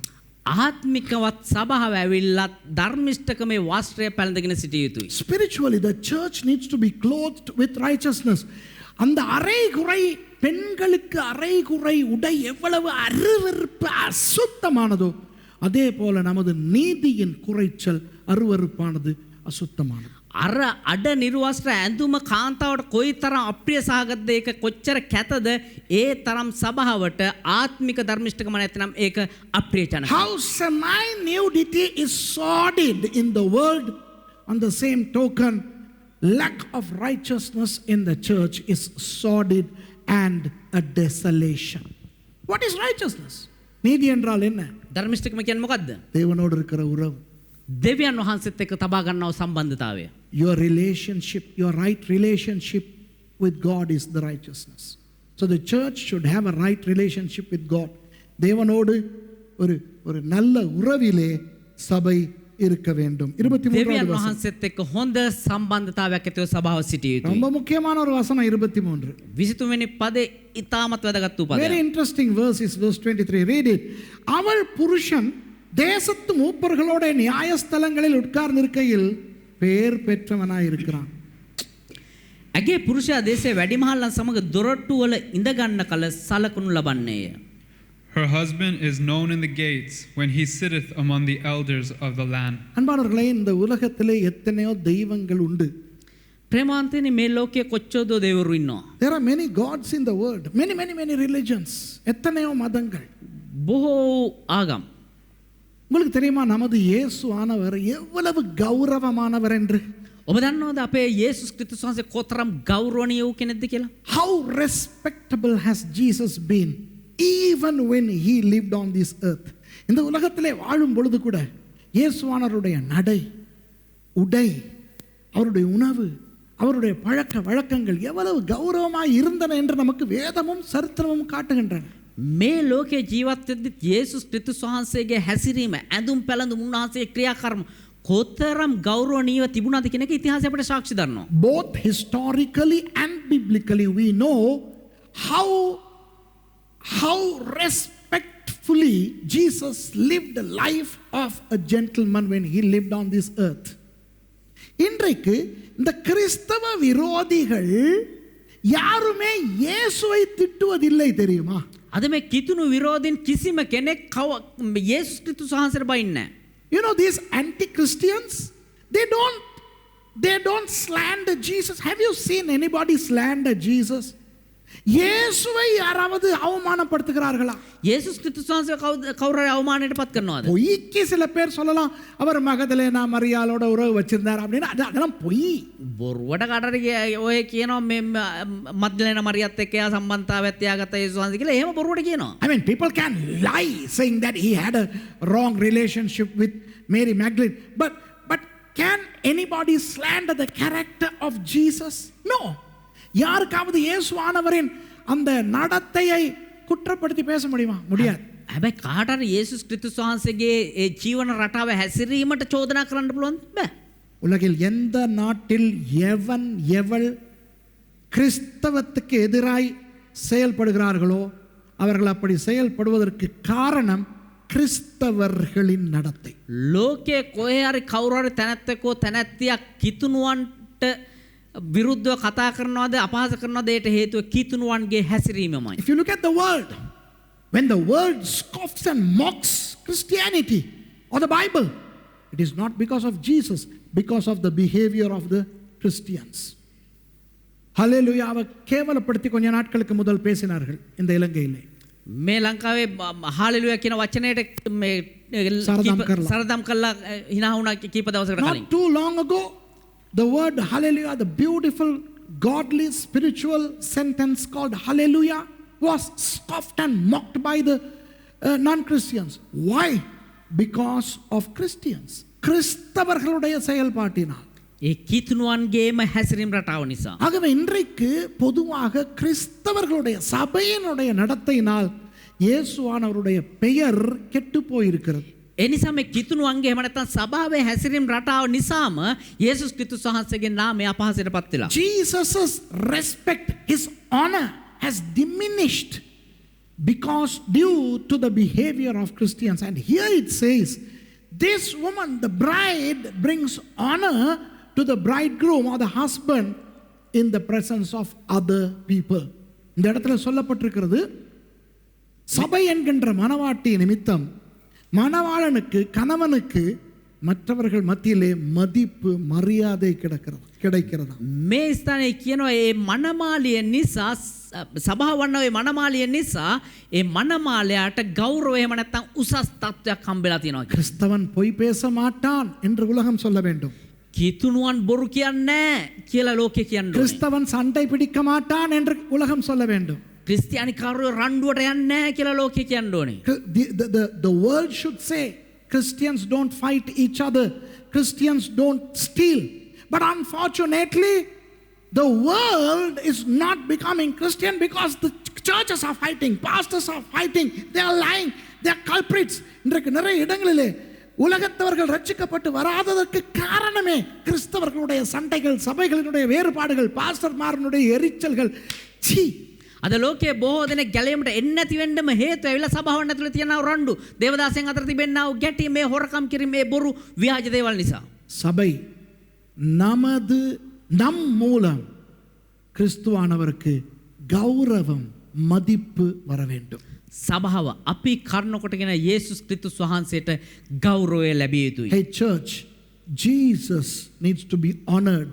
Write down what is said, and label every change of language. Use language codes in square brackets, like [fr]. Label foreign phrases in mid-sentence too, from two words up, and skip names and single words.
[si] ආත්මිකවත් සභාව ඇවිල්ලත් ධර්මිෂ්ඨකමේ වස්ත්‍රය පැළඳගෙන සිටිය යුතුයි. [en] Spiritually, the church needs to be clothed with righteousness. [ta] அந்த அரைகுறை பெண்களுக்கு அரைகுறை உடை எவ்வளவு அருவருப்பு அசுத்தமானதோ அதே போல நமது நீதியின் குறைச்சல் அருவருப்பானது அசுத்தமானது. [si] අර අඩ නිර්වස්ත්‍ර ඇඳුම කාන්තාවට කොයිතරම් අප්‍රිය සහගතද, ඒක කොච්චර කැතද, ඒ තරම් සභාවට ආත්මික ධර්මිෂ්ඨකම නැත්නම් ඒක අප්‍රිය ජනක. [en] How semi-nudity is sordid in the world, on the same token, lack of righteousness in the church is sordid and a desolation. What is righteousness? [ta] நீதி என்றால் என்ன? [si] ධර්මිෂ්ඨකම කියන්නේ මොකද්ද? [ta] தேவனோடு இருக்கிற உறவு. [si] දෙවියන් වහන්සේත් එක්ක තබා ගන්නව සම්බන්ධතාවය. [en] Your relationship, your right relationship with God is the righteousness. So the church should have a right relationship with God. [ta] தேவனோடு ஒரு நல்ல உறவிலே சபை இருக்க வேண்டும். 23வது [si] දෙවියන් [ta] வசனம். [si] වහන්සේත් එක්ක හොඳ සම්බන්ධතාවයක් ඇතිව සභාව සිටිය යුතුයි. [ta] ரொம்ப முக்கியமான ஒரு வசனம் 23. [si] 23 වෙනි පදේ ඉතාමත් වැදගත් වූ [en] Very [si] පදයක්. [en] interesting verse is verse 23. Read it. [ta] அவள் புருஷன் தேசத்து மூப்பர்களோட நியாயஸ்தலங்களில் உட்கார்ந்திருக்கையில் பேர் பெற்றவனாய் இருக்கிறான். [si] ඇගේ පුරුෂයා දේශයේ වැඩිමහල්ලන් සමග දොරටු වල ඉඳ ගන්න කල සලකුණු ලබන්නේය. [en] Her husband is known in the gates when he sitteth among the elders of the land. [ta] அன்பானவர்களே, இந்த உலகத்திலே எத்தனையோ தெய்வங்கள் உண்டு. [si] ප්‍රේමාන්තනේ මේ ලෝකයේ කොච්චරද දෙවිවරු ඉන්නවා. [en] There are many gods in the world. Many religions. [ta] எத்தனையோ மதங்கள். [si] බොහෝ ආගම්. [ta] உங்களுக்கு தெரியுமா நமது இயேசு ஆனவர் எவ்வளவு கௌரவமானவர் என்று? [si] ඔබ දන්නවද අපේ යේසුස් ක්‍රිස්තුස් වහන්සේ කොතරම් ගෞරවණීය වූ කෙනෙක්ද කියලා? [en] How respectable has Jesus been even when he lived on this earth? [ta] இந்த உலகத்திலே வாழும் பொழுது கூட இயேசுவானவருடைய நடை, உடை, அவருடைய உணவு, அவருடைய பழக்க வழக்கங்கள் எவ்வளவு கௌரவமாய் இருந்தன என்று நமக்கு வேதமும் சரித்திரமும் காட்டுகின்றன. [si] මේ ලෝකයේ ජීවත් වෙද්දි යේසුස් ක්‍රිස්තුස් වහන්සේගේ හැසිරීම, ඇඳුම් පැළඳුම්, උන්වහන්සේගේ ක්‍රියාකර්ම කොතරම් ගෞරවණීයව තිබුණාද කියන එක ඉතිහාසය අපිට සාක්ෂි දරනවා. [en] Both historically and biblically we know how respectfully Jesus lived the life of a gentleman when he lived on this earth. [ta] இன்றைக்கு இந்த கிறிஸ்தவ விரோதிகள் யாருமே இயேசுவை திட்டுவதில்லை தெரியுமா? [si] අද මේ කිතුණු විරෝධින් කිසිම කෙනෙක් යේසුස් ක්‍රිස්තුස් වහන්සේට බයින්නේ නැහැ. [en] You know, these anti-Christians, they don't slander Jesus. Have you seen anybody slander Jesus? [ta] இயேசுவை யாராவது அவமானப்படுத்துகிறார்களா? [si] යේසුස් ක්‍රිස්තුස් වහන්සේ කවුරු හරි අවමානයට පත් කරනවද? [ta] பொய்க்கு சில பேர் சொல்லலாம், அவர் மகதலேனா மரியாளோட உறவு வச்சிருந்தார் அப்படின்னு. அதெல்லாம் பொய். [si] බොරුවට කටට ඔය කියනවා මේ මග්දලේන මරියත් එක්ක යා සම්බන්ධතාවයක් තියාගත්ත යේසුස් වහන්සේ කියලා. එහෙම බොරුවට කියනවා. [en] I mean, people can lie saying that he had a wrong relationship with Mary Magdalene. But can anybody slander the character of Jesus? No. [ta] யாருக்காவது இயேசுவானவரின் அந்த நடத்தையை குற்றப்படுத்தி பேச முடியுமா? முடியாது. [si] හැබැයි කාට හරි යේසුස් ක්‍රිස්තුස් වහන්සේගේ ඒ ජීවන රටාව හැසිරීමට චෝදනා කරන්න පුළුවන්ද? බෑ. [ta] உலகில் எந்த நாட்டில் எவள் கிறிஸ்தவத்துக்கு எதிராய் செயல்படுகிறார்களோ அவர்கள் அப்படி செயல்படுவதற்கு காரணம் கிறிஸ்தவர்களின் நடத்தை. [si] ලෝකයේ කොහේ හරි කවුරු හරි තැනැත්තෙකෝ තැනැත්තියක් කිතුණුවන්ට විරුද්ධව කතා කරනවාද අපහාස කරනවාද ඒට හේතුව කිතුණුවන්ගේ හැසිරීමමයි. [en] If you look at the world, when the world scoffs and mocks Christianity or the Bible, it is not because of Jesus, because of the behavior of the Christians. Hallelujah. [ta] அவ கேவலப்படுத்தி கொஞ்ச நாட்களுக்கு முதல் பேசினார்கள் இந்த இலங்கையிலே. [si] මේ ලංකාවේ හාලෙලුයා කියන වචනයට මේ සරදම් කළා hina වුණා කීප දවසකට කලින්. [en] Not too long ago, the word hallelujah, the beautiful godly spiritual sentence called hallelujah, was scoffed and mocked by the non-Christians. Why? Because of Christians. [ta] கிறிஸ்தவர்களுடைய செயல்பாட்டினால். [si] ඒ කිතුණුවන්ගේම හැසිරීම රටාව නිසා. [ta] ஆகவே இன்றைக்கு பொதுவாக கிறிஸ்தவர்களுடைய சபையினுடைய நடத்தையினால் இயேசுவானவருடைய பெயர் கெட்டு போயிருக்கிறது. [si] එනිසා මේ කිතුණුවන්ගේ එහෙම නැත්නම් සභාවේ හැසිරීම රටාව නිසාම යේසුස් ක්‍රිස්තුස් වහන්සේගේ නාමය අපහාසයට පත් වෙලා. [en] Jesus' respect, his honor has diminished because due to the behavior of Christians. And here it says, this woman, the bride, brings honor to the bridegroom or the husband in the presence of other people. [ta] இந்த இடத்துல சொல்லப்பட்டிருக்கிறது, சபை என்கின்ற மணவாட்டி நிமித்தம் மணவாளனுக்கு கணவனுக்கு மற்றவர்கள் மத்தியிலே மதிப்பு மரியாதை கிடைக்கிறது. [si] මේ ස්ථානයේ කියනවා ඒ මනමාලිය නිසා සභාව වන්නවේ මනමාලිය නිසා ඒ මනමාලයාට ගෞරවය එහෙම නැත්නම් උසස් තත්ත්වයක් හම්බෙලා තියෙනවා. [ta] கிறிஸ்தவன் பொய் பேச மாட்டான் என்று உலகம் சொல்ல வேண்டும். [si] කිතුණුවන් බොරු කියන්නේ නැහැ කියලා ලෝකේ කියනවා. [ta] கிறிஸ்தவன் சண்டை பிடிக்க மாட்டான் என்று உலகம் சொல்ல வேண்டும். [si] ක්‍රිස්තියානිකාරයෝ රණ්ඩුවට යන්නේ නැහැ කියලා ලෝකේ කියන්න ඕනේ. [en] The world should say Christians don't fight each other, Christians don't steal. But unfortunately, the world is not becoming Christian because the churches are fighting, pastors are fighting, they are lying, they are culprits. [ta] இன்றைக்கு நிறைய இடங்களிலே உலகத்தவர்கள் ரட்சிக்கப்பட்டு வராததற்கு காரணமே கிறிஸ்தவர்களுடைய சண்டைகள், சபைகளினுடைய வேறுபாடுகள், பாஸ்டர்மாரனுடைய எரிச்சல்கள். சீ, [si] අද ලෝකයේ බොහෝ දෙනෙක් ගැලීමට එන්නේ නැති වෙන්නම හේතුව ඇවිල්ලා සභාවන් ඇතුළේ තියෙන රණ්ඩු, දේවදාසයන් අතර තිබෙනා වූ ගැටි, මේ හොරකම් කිරීම, මේ බොරු ව්‍යාජ දේවල් නිසා. [ta] சபை நமது நம் மூலம் கிறிஸ்துவானவருக்கு கௌரவம் மதிப்பு வர வேண்டும். [si] සභාව අපි කර්ණ කොටගෙන යේසුස් ක්‍රිස්තුස් වහන්සේට ගෞරවය ලැබිය යුතුයි. [en] Hey church, Jesus needs to be honored.